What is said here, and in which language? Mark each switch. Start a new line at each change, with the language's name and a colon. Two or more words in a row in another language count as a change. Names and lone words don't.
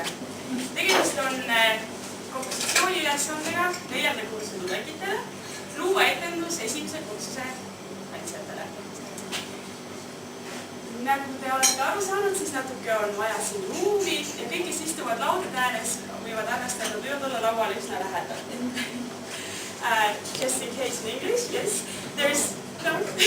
Estonian: Tegemist on kompositsiooni ülesandega 4. kursi tudengitele luua etendus 1. kursuse kaitsjatele. Nagu te olete aru saanud, siis natuke on vaja siin ruumi ja kõik, kes istuvad laudade ääres, võivad arvestada, võivad olla lauale üsna lähedal.
English: Just in case in English, yes. There's no.